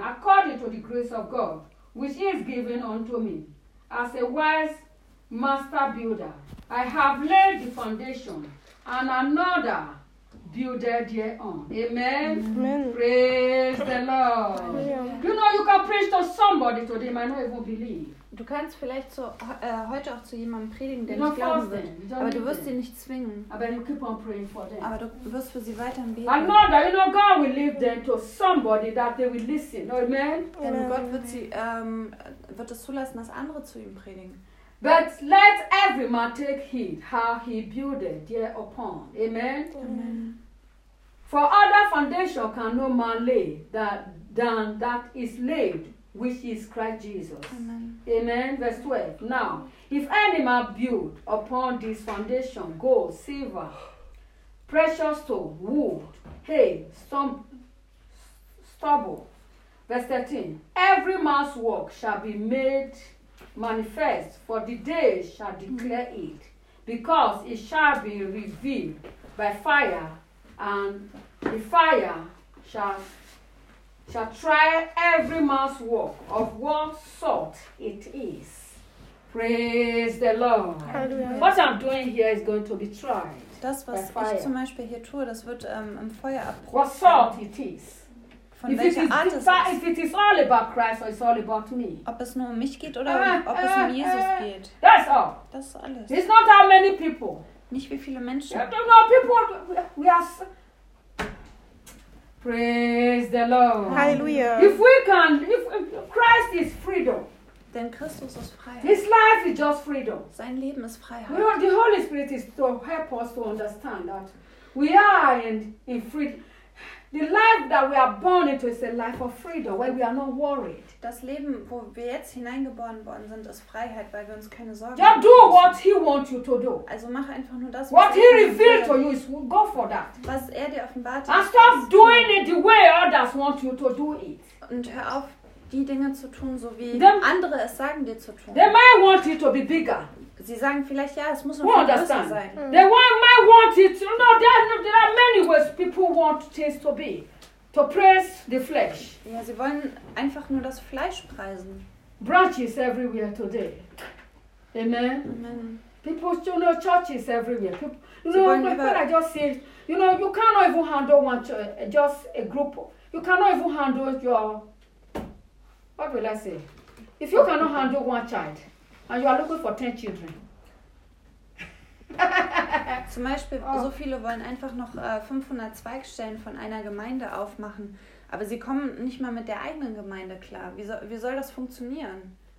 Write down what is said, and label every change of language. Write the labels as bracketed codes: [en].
[en] According to the grace of God, which is given unto me, as a wise master builder, I have laid the foundation, and another builded thereon. Amen. Amen. Praise the Lord. Amen. You know, you can preach to somebody today, might not even believe. [de] Du kannst vielleicht heute auch zu jemandem predigen, der nicht glauben wird. Aber du wirst sie nicht zwingen. Aber du wirst für sie weiterhin beten. [en] I know that, you know, God will leave them to somebody that they will listen. Amen? [de] Denn Gott wird sie wird es zulassen, dass andere zu ihm predigen. [en] But let every man take heed how he buildeth thereupon. Amen? Amen. For other foundation can no man lay than that is laid, which is Christ Jesus. Amen. Amen. Verse 12. Now, if any man build upon this foundation gold, silver, precious stone, wood, hay, stubble. Verse 13. Every man's work shall be made manifest, for the day shall declare it, because it shall be revealed by fire, and the fire shall try every man's work of what sort it is. Praise the Lord. Hallelujah. What I'm doing here is going to be tried. [de] Das, was [en] by fire. [de] Ich zum Beispiel hier tue, das wird im Feuer abprobiert. [en] What sort it is. [de] Von [en] if [de] welcher [en] it is, [de] Art es ist. [en] If it is all about Christ or it's all about me. [de] Ob es nur um mich geht oder ob es um Jesus geht. [en] That's all. [de] Das ist alles. [en] It's not how many people. [de] Nicht wie viele Menschen. [en] Yeah, no, people, yes. Praise the Lord. [de] Halleluja. [en] If we can, if Christ is freedom. [de] Denn Christus ist Freiheit. [en] His life is just freedom. [de] Sein Leben ist Freiheit. [en] We are, the Holy Spirit is to help us to understand that we are in freedom. The life that we are born into is a life of freedom, where we are not worried. [de] Das Leben, wo wir jetzt hineingeboren worden sind, ist Freiheit, weil wir uns keine Sorgen machen. [en] Yeah, do what he wants you to do. [de] Also mach einfach nur das, [en] what he revealed to you is go for that. [de] Was er dir offenbart hat. [en] And stop doing it the way others want you to do it. [de] Und hör auf, die Dinge zu tun, so wie [en] them, [de] andere es sagen dir zu tun. [en] They might want it to be bigger. [de] Sie sagen vielleicht ja, es muss noch größer sein. [en] They might want it. No, there are many ways people want things to be. To praise the flesh. Ja, sie wollen einfach nur das Fleisch preisen. Branches everywhere today. Amen. Amen. People still know churches everywhere. People, you know, when I just say, you know, you cannot even handle one church, just a group. You cannot even handle your, what will I say? If you cannot handle one child. And you are looking for 10 children. [de] Zum Beispiel, so viele wollen einfach noch 500 Zweigstellen von einer Gemeinde aufmachen, aber sie kommen nicht mal mit der eigenen Gemeinde klar. Wie soll das funktionieren?